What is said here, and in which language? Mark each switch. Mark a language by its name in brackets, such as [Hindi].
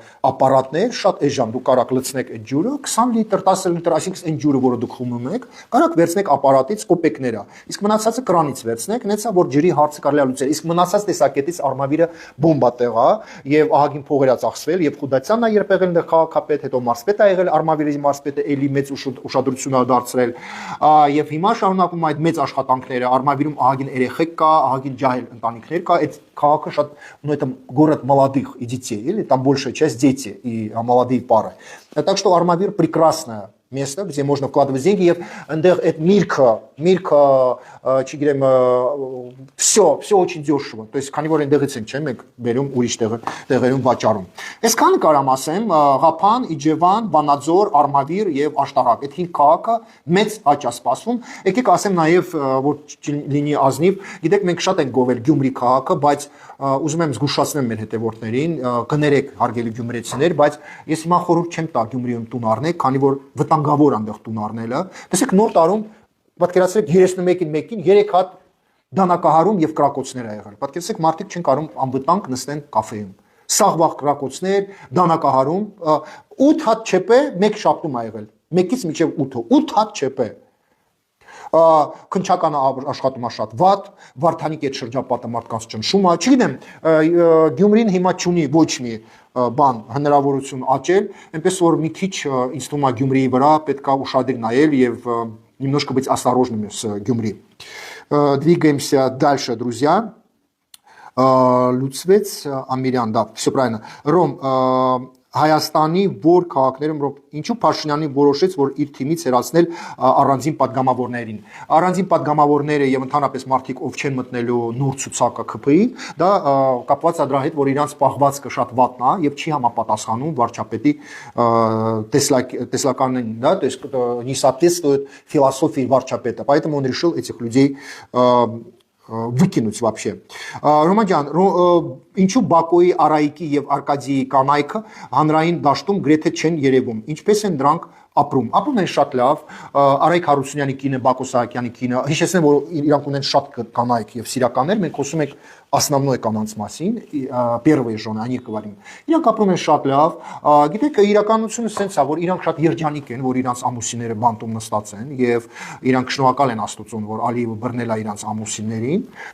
[Armenian] ապարատներ, շատ էժան, դուք կարաք լցնեք այդ ջուրը, 20 լիտր, 10 լիտր, այսինքն այն ջուրը, որը դուք խմում եք, կարաք վերցնեք ապարատից կոպեկները, իսկ մնացածը կրանից վերցնեք, նեցա որ ջրի հարցը կարելի է լուծել, իսկ մնացած տեսակետից Արմավիրը բոմբա տեղ է եւ ահագին փողեր է ծախսվել եւ Խուդացյանն է երբ եղել քաղաքապետ, հետո մարզպետ է եղել, Արմավիրի մարզպետը էլի մեծ ուշադրություն է դարձրել եւ հիմա շարունակում այդ մեծ աշխատանքները, Արմավիրում ահագին երեխեք կա, ահագին ջահել ընտանիքներ կա, այդ քաղաքը շատ [Russian] ну это город молодых и детей, или там большая часть дети и молодые пары. Так что Армавир прекрасное место, где можно вкладывать деньги, и это мирка, все очень дешево. То есть, [Armenian] քանի որ այնտեղից ենք, չէ՞, մենք բերում ուրիշ տեղերում վաճառում։ Այսքան կարամ ասեմ, Ղափան, Իջևան, Վանաձոր, Արմավիր եւ Աշտարակ, այդ 5 քաղաքը մեծ աճ է սպասվում։ Եկեք ասեմ նաեւ, որ լինի ազնիվ, գիտեք, մենք շատ ենք գովել Գյումրի քաղաքը, բայց ուզում եմ զգուշացնեմ մեր հետևորդներին, կներեք հարգելի գյումրեցիներ, բայց ես հիմա խորհուրդ չեմ տա Գյումրիում տուն առնեք, քանի որ վտանգավոր այնտեղ տուն առնելը։ Տեսեք, նոր տարում պատկերացրեք 31-ին 3 հատ դանակահարում եւ կրակոցներ ա եղել։ Պատկերացրեք, մարդիկ չեն կարող անվտանգ նստեն կաֆեում։ Սաղվաղ կրակոցներ, դանակահարում, 8 հատ ՉՊ մեկ շաբթում ա եղել։ 1-ից մինչեւ 8-ը, 8 հատ ЧՊ։ Քնչականը աշխատում է շատ վատ, Վարդանիկի այդ շրջապատը մարդկանց ճնշում է, չգիտեմ, Գյումրին հիմա չունի ոչ մի բան հնարավորություն աճել, այնպես որ մի քիչ ինձ թվում է Գյումրիի վրա պետք է ուշադիր նայել եւ [Russian] немножко быть осторожными с Гюмри. Двигаемся дальше, друзья. [Armenian] Լուծվեց Ամիրյան, [Russian] да, все правильно. [Armenian] Ռոմ, Հայաստանի որ քաղաքներում ինչու Փաշինյանի որոշեց, որ իր թիմից հեռացնել առանձին падգամավորներին։ Առանձին падգամավորները եւ ընդհանրապես մարդիկ, ով չեն մտնելու նոր ցուցակը ԿՓ-ի, դա կապված է դրա հետ, որ իրանց պահվածքը շատ վատն է եւ չի համապատասխանում վարչապետի տեսլականին, [Russian] да, то есть не соответствует философии варчапета. Поэтому он решил этих людей выкинуть вообще. [Armenian] Ռոման ջան, ինչու Բակոյի, Արայիկի եւ Արկադիի կանայքը հանրային դաշտում գրեթե չեն երևում։ Ինչպես են դրանք ապրում են շատ լավ, Արայք Հարությունյանի կինը, Բակո Սահակյանի կինը, հիշեցնեմ, որ իրանք ունեն շատ կանայք եւ սիրականներ, մենք խոսում ենք основной կանանց մասին, [Russian] первые жены, они говорим։ [Armenian] Իրանք ապրում են շատ լավ, գիտեք, իրականությունը սենց է, որ իրանք շատ երջանիկ են, որ իրանք ամուսինները բանտում նստած են եւ իրանք շնորհակալ են Աստծուն, որ Ալիևը բռնել է իրանք ամուսիններին,